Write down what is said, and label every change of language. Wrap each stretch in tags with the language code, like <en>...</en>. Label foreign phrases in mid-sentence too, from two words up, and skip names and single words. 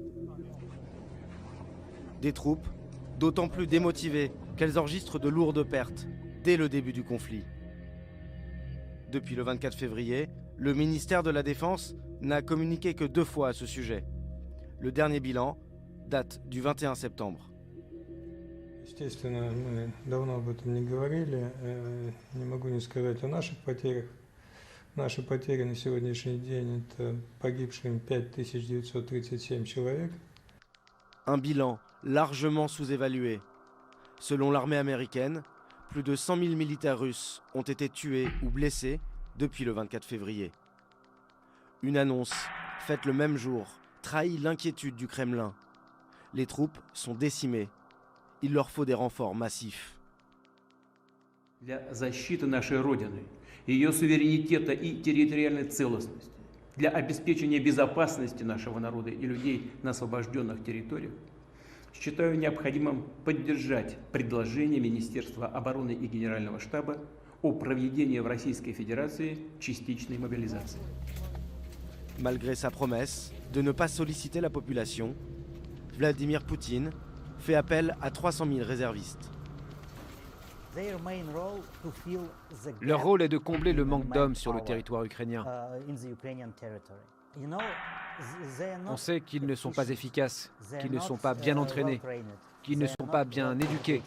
<fr>Des troupes, d'autant plus démotivées qu'elles enregistrent de lourdes pertes dès le début du conflit. Depuis le 24 février, le ministère de la Défense n'a communiqué que 2 fois à ce sujet. Le dernier bilan date du 21 septembre.</fr> <ru>Естественно, мы давно об этом не говорили. Не могу не сказать о наших потерях. Наши потери на сегодняшний день – это погибшим 5937 человек.</ru> <fr>Un bilan largement sous-évalué. Selon l'armée américaine, plus de 100 000 militaires russes ont été tués ou blessés depuis le 24 février. Une annonce faite le même jour trahit l'inquiétude du Kremlin. Les troupes sont décimées. Il leur faut des renforts massifs.</fr> <ru>Для защиты нашей Родины, ее суверенитета и территориальной целостности, для обеспечения безопасности нашего народа и людей на освобожденных территориях, считаю необходимым поддержать предложение Министерства обороны и Генерального штаба о проведении в Российской Федерации частичной мобилизации.</ru> <fr>Malgré sa promesse de ne pas solliciter la population, Vladimir Poutine fait appel à 300 000 réservistes. leur rôle est de combler le manque d'hommes sur le territoire ukrainien. On sait qu'ils ne sont pas efficaces, qu'ils ne sont pas bien entraînés, qu'ils ne sont pas bien éduqués.</fr>